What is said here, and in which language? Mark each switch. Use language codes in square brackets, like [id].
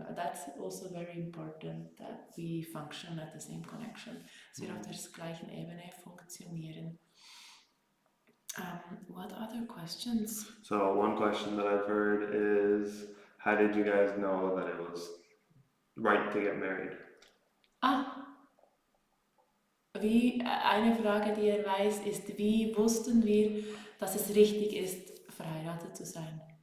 [en] That's also very important that we function at the same connection. [de] Dass wir auf der gleichen Ebene funktionieren. [en] What other questions? So one question that I've heard is, how did you guys know that it was right to get married? [de] Eine Frage, die er weiß, ist, wie wussten wir, dass es richtig ist, verheiratet zu sein?